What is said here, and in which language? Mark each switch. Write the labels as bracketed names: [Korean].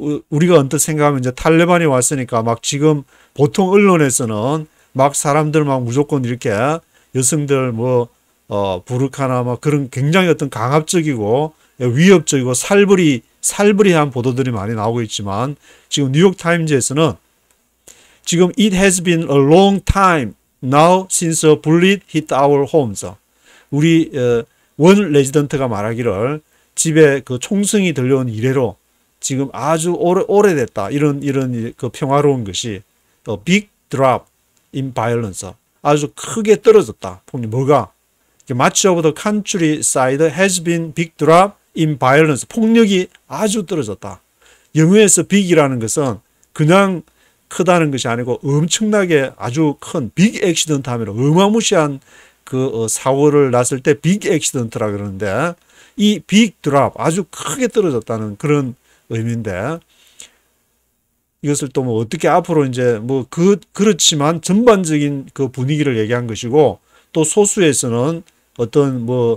[Korean] 우리가 언뜻 생각하면 이제 탈레반이 왔으니까 막 지금 보통 언론에서는 막 사람들 막 무조건 이렇게 여성들 부르카나 막 그런 굉장히 어떤 강압적이고 위협적이고 살벌이한 보도들이 많이 나오고 있지만 지금 뉴욕 타임즈에서는 지금 [English] it has been a long time now since a bullet hit our homes. [Korean] 우리 원 레지던트가 말하기를 집에 그 총성이 들려온 이래로 지금 아주 오래됐다. 이런 그 평화로운 것이 [English] big drop in violence. [Korean] 아주 크게 떨어졌다. 폭력 뭐가? [English] Much of the countryside has been big drop in violence. [Korean] 폭력이 아주 떨어졌다. 영어에서 big이라는 것은 그냥 크다는 것이 아니고 엄청나게 아주 큰 빅 액시던트 하면 어마무시한 그 사고를 났을 때 빅 액시던트라 그러는데 이 빅 드랍 아주 크게 떨어졌다는 그런 의미인데 이것을 또 뭐 어떻게 앞으로 이제 그렇지만 전반적인 그 분위기를 얘기한 것이고 또 소수에서는 어떤